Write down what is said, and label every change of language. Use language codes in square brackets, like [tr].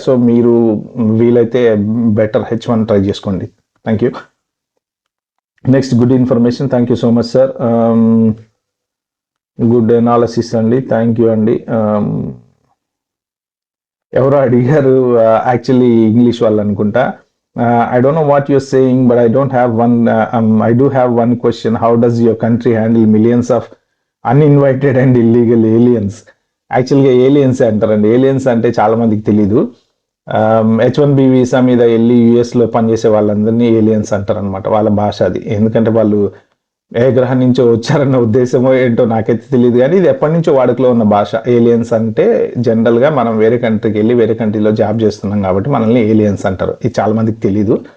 [te] So మీరు వీలైతే better H1 try చేసుకోండి. [en] Thank you. Next, good information, thank you so much sir. Good analysis అండి, thank you అండి. [te] ఎవరో అడిగారు, యాక్చువల్లీ ఇంగ్లీష్ వాళ్ళు అనుకుంటా. [en] I don't know what you're saying, but I don't have one. I do have one question. How does your country handle millions of uninvited and illegal aliens? [te] యాక్చువల్గా aliens అంటారండి. Aliens అంటే చాలా మందికి తెలీదు. H1B visa మీద వెళ్ళి యుఎస్లో పనిచేసే వాళ్ళందరినీ ఏలియన్స్ అంటారు అనమాట, వాళ్ళ భాష అది. ఎందుకంటే వాళ్ళు ఏ గ్రహం నుంచో వచ్చారన్న ఉద్దేశమో ఏంటో నాకైతే తెలియదు, కానీ ఇది ఎప్పటి నుంచో వాడుకలో ఉన్న భాష. ఏలియన్స్ అంటే జనరల్గా మనం వేరే కంట్రీకి వెళ్ళి వేరే కంట్రీలో జాబ్ చేస్తున్నాం కాబట్టి మనల్ని ఏలియన్స్ అంటారు. ఇది చాలా మందికి తెలీదు.